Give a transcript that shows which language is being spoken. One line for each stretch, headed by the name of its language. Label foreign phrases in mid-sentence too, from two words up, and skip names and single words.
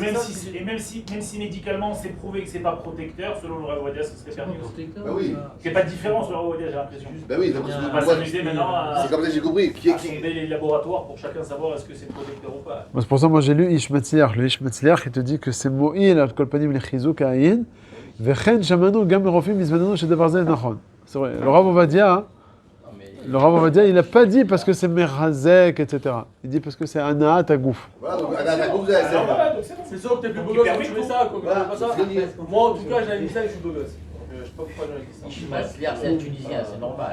French: Et que même si médicalement c'est prouvé que c'est pas protecteur, selon le Ravodia, ce serait permis aussi. Bah oui. C'est pas de différence le Ravodia, j'ai l'impression. Bah oui, c'est On va s'amuser maintenant c'est comme ça que j'ai compris. à sonder les laboratoires pour chacun savoir est-ce que c'est protecteur ou pas. C'est pour ça que moi j'ai lu Ish Metzliach. Le Ish Metzliach, il te dit que c'est
Hebrew: מועיל על כל פנים לחיזוק העין, וכן שמענו גם מרופאים איזבננו שדבר זה נכון.
French: C'est vrai. Le Rav Ovadia, il n'a pas dit parce que c'est merazek, etc. Il dit parce que c'est
Hebrew: הנאת הגוף.
French: Voilà, donc la groupe, Voilà, donc c'est bon. C'est sûr que t'es plus beau Donc, gosse il quand tu permet fais ça, quoi. Voilà, Pas ça. c'est ce que je dis. Moi, en tout cas, j'avais mis ça et je suis beau gosse. Je sais pas pourquoi j'avais dit ça. Ishmasliar, c'est un Tunisien, c'est normal.